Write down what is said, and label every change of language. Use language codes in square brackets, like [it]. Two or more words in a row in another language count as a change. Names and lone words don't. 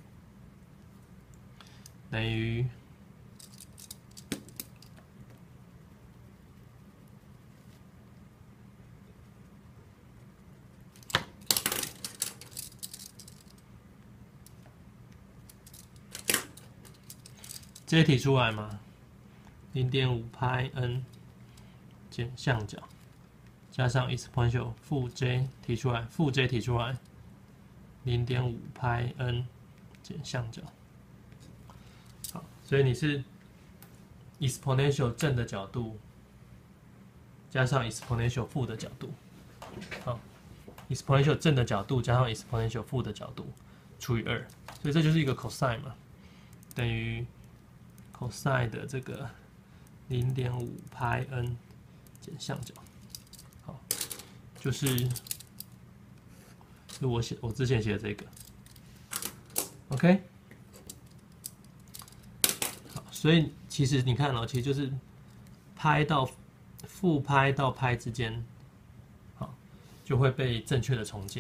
[zh] 等於j提出來嘛，0.5 拍 n 減相角，加上 exponential 負 j 提出來，負 j 提出來 0.5拍 n 減相角。好，所以你是 exponential 正的角度加上 exponential 負的角度，好 ，exponential 正的角度加上 exponential 負的角度除以2，所以這就是一個 cosine 嘛，等於 cosine 的這個0.5拍 n 減相角，好，就是我之前寫的這個 ，OK。所以其實你看哦，其實就是拍到負拍到拍之間，好，就會被正確的重建。